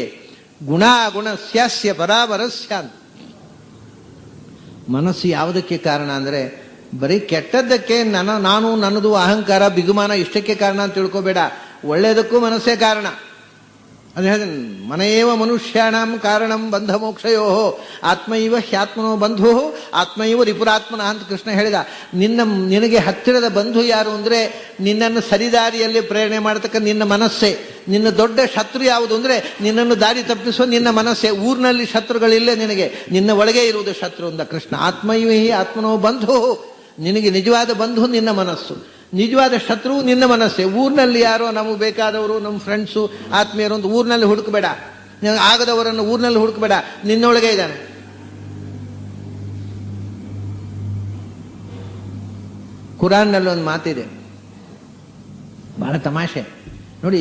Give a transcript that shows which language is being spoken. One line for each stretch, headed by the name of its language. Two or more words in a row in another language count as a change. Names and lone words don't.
Sanskrit: ಗುಣಾಗುಣಸ್ಯಾಸ್ಯ ಪರಾಪರಸ್ಯ.
Kannada: ಮನಸ್ಸು ಯಾವುದಕ್ಕೆ ಕಾರಣ ಅಂದರೆ ಬರೀ ಕೆಟ್ಟದ್ದಕ್ಕೆ ನಾನು ನನ್ನದು ಅಹಂಕಾರ ಬಿಗುಮಾನ ಇಷ್ಟಕ್ಕೆ ಕಾರಣ ಅಂತ ತಿಳ್ಕೋಬೇಡ. ಒಳ್ಳೆಯದಕ್ಕೂ ಮನಸ್ಸೇ ಕಾರಣ. ಅದು ಹೇಳಿದ
Sanskrit: ಮನೆಯೇವ ಮನುಷ್ಯಾಣಂ ಕಾರಣಂ ಬಂಧ ಮೋಕ್ಷಯೋ ಆತ್ಮೈವ ಹ್ಯಾತ್ಮನೋ ಬಂಧು ಆತ್ಮೈವ ರಿಪುರಾತ್ಮನ
Kannada: ಅಂತ ಕೃಷ್ಣ ಹೇಳಿದ. ನಿನಗೆ ಹತ್ತಿರದ ಬಂಧು ಯಾರು ಅಂದರೆ ನಿನ್ನನ್ನು ಸರಿದಾರಿಯಲ್ಲಿ ಪ್ರೇರಣೆ ಮಾಡತಕ್ಕ ನಿನ್ನ ಮನಸ್ಸೇ. ನಿನ್ನ ದೊಡ್ಡ ಶತ್ರು ಯಾವುದು ಅಂದರೆ ನಿನ್ನನ್ನು ದಾರಿ ತಪ್ಪಿಸುವ ನಿನ್ನ ಮನಸ್ಸೇ. ಊರಿನಲ್ಲಿ ಶತ್ರುಗಳಿಲ್ಲ ನಿನಗೆ, ನಿನ್ನ ಒಳಗೆ ಇರುವುದು ಶತ್ರು ಅಂದ ಕೃಷ್ಣ.
Sanskrit: ಆತ್ಮೈವ ಹಿ ಆತ್ಮನೋ ಬಂಧು.
Kannada: ನಿನಗೆ ನಿಜವಾದ ಬಂಧು ನಿನ್ನ ಮನಸ್ಸು, ನಿಜವಾದ ಶತ್ರು ನಿನ್ನ ಮನಸ್ಸೇ. ಊರಿನಲ್ಲಿ ಯಾರೋ ನಮಗೆ ಬೇಕಾದವರು, ನಮ್ಮ ಫ್ರೆಂಡ್ಸು, ಆತ್ಮೀಯರು ಅಂತ ಊರಿನಲ್ಲಿ ಹುಡುಕಬೇಡ. ಆಗದವರನ್ನು ಊರಿನಲ್ಲಿ ಹುಡುಕಬೇಡ, ನಿನ್ನೊಳಗೆ ಇದ್ದಾನೆ. ಕುರಾನ್ನಲ್ಲಿ ಒಂದು ಮಾತಿದೆ, ಬಹಳ ತಮಾಷೆ ನೋಡಿ.